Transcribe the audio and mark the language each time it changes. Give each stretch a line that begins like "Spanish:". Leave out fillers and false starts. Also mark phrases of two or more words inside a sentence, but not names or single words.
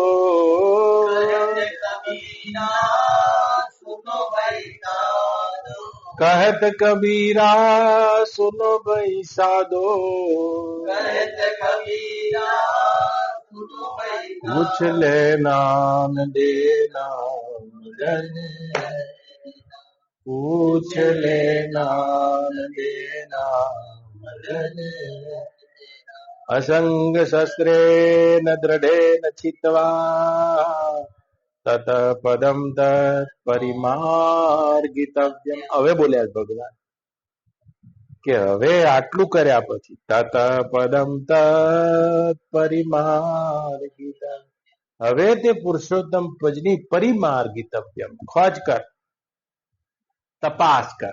Hindi: कहत कबीरा, सुनो भाई साधो. कुछ लेना न देना लगन, कुछ लेना न देना लगन.
Sanskrit: असंग शस्त्रे न दृढ़े न चित्वा, तत पदम तत् परिमार्गितव्यમ.
Gujarati: હવે બોલ્યા ભગવાન કે હવે આટલું કર્યા પછી
Sanskrit: तत् पदं तत् परिमार्गितव्यम्,
Gujarati: હવે તે પુરુષોત્તમ પદની પરિમાર્ગિતવ્યમ, ખોજ કર, તપાસ કર.